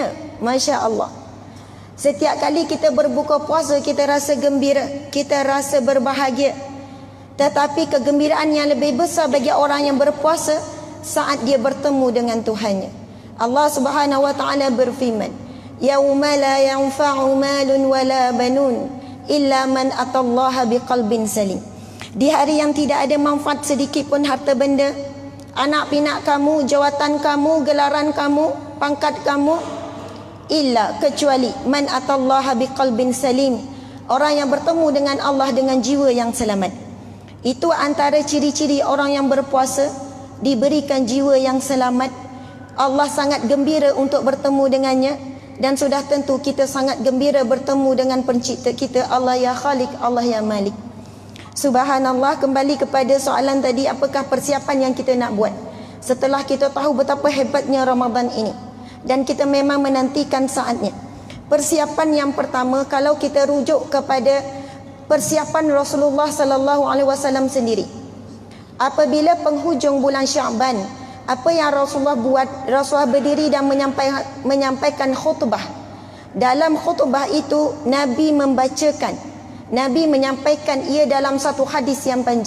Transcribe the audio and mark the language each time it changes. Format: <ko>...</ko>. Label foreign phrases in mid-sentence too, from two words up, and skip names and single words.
<ar>ما شاء الله.</ar> <ms>Setiap kali kita berbuka puasa, kita rasa gembira, kita rasa berbahagia. Tetapi kegembiraan yang lebih besar bagi orang yang berpuasa saat dia bertemu dengan Tuhannya.</ms> <ar>الله سبحانه وتعالى</ar> <ms>berfirman,</ms> <ar>"يوم لا ينفع مال ولا بنون إلا من أتى الله بقلب سليم."</ar> <ms>Di hari yang tidak ada manfaat sedikit pun harta benda, anak pinak kamu, jawatan kamu, gelaran kamu, pangkat kamu,</ms> <ar>إلا kecuali من أتى الله بقلب سليم,</ar> <ms>orang yang bertemu dengan Allah dengan jiwa yang selamat. Itu antara ciri-ciri orang yang berpuasa, diberikan jiwa yang selamat. Allah sangat gembira untuk bertemu dengannya, dan sudah tentu kita sangat gembira bertemu dengan pencipta kita,</ms> <ar>الله يا خالق، الله يا مالك.</ar> <ms>Subhanallah. Kembali kepada soalan tadi, apakah persiapan yang kita nak buat setelah kita tahu betapa hebatnya Ramadan ini dan kita memang menantikan saatnya. Persiapan yang pertama, kalau kita rujuk kepada persiapan Rasulullah</ms> <ar>صلى الله عليه وسلم</ar> <ms>sendiri, apabila penghujung bulan Syaban, apa yang Rasulullah buat? Rasulullah berdiri dan menyampaikan khutbah. Dalam khutbah itu Nabi membacakan, Nabi menyampaikan ia dalam satu hadis yang panjang.</ms>